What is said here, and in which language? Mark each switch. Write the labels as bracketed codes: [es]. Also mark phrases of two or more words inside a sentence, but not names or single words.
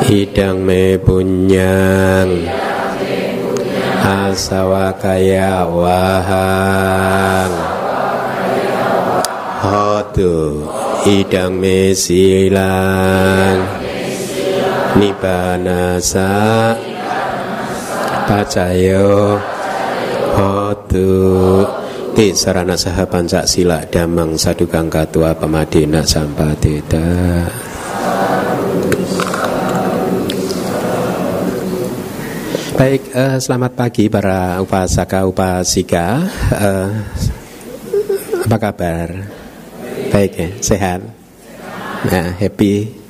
[pi] Idang me punyang asawakaya wahang hotu idang me silang nibbanasa pacayo hotu tisarana saha pancasila dhammang sadukang katwa pamadena sampadeta. [id] Baik, selamat pagi para [pi] upasaka upasika. [id] Apa kabar? Baik ya, sehat. Nah, happy.